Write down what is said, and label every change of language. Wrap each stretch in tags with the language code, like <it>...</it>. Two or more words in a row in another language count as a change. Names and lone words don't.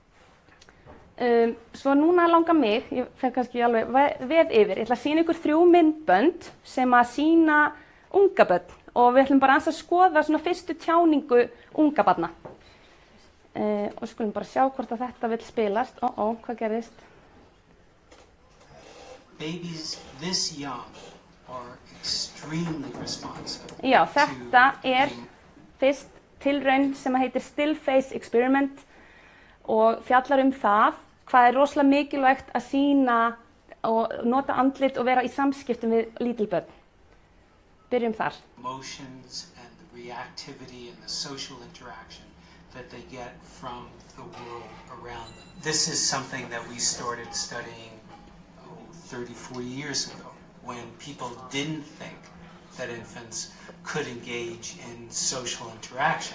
<is>Svo núna langar mig, ég fer kannski alveg veð yfir, ég ætla að sýna ykkur 3 myndbönd sem að sýna unga börn og við ætlum bara aðeins að skoða svona fyrstu tjáningu unga barna. Og skulum bara sjá hvort að þetta vill spilast. Hvað gerðist?</is> <en>Babies this young are extremely responsive.</en> <is>Já, þetta er fyrst tilraun sem heitir Still Face Experiment og fjallar það hvað rosalega mikilvægt að sýna og nota andlit og vera í samskiptum við lítil börn. Byrjum þar.</is> <en>Emotions and the reactivity and the social interaction that they get from the world around them. This is something that we started studying 30, 40 years ago when people didn't think that infants could engage in social interaction.</en>